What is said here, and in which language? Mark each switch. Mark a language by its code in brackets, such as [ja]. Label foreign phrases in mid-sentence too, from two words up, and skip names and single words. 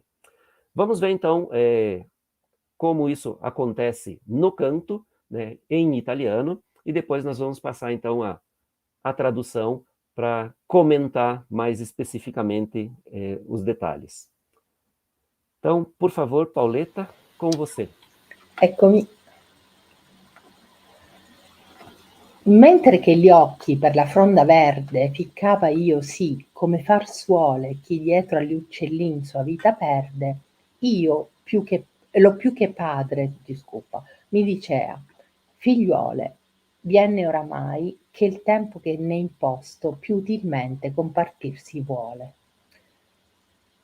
[pt] Vamos ver, então, como isso acontece no canto, né, em italiano, e depois nós vamos passar, então, a tradução para comentar mais especificamente os detalhes. Então, por favor, Paoletta, com você. [it] Eccomi. Mentre che gli occhi per la fronda verde ficcava io sì, come far suole chi dietro agli uccellin sua vita perde, io più che padre, mi dicea, figliuole, viene oramai che il tempo che ne imposto più utilmente compartir si vuole.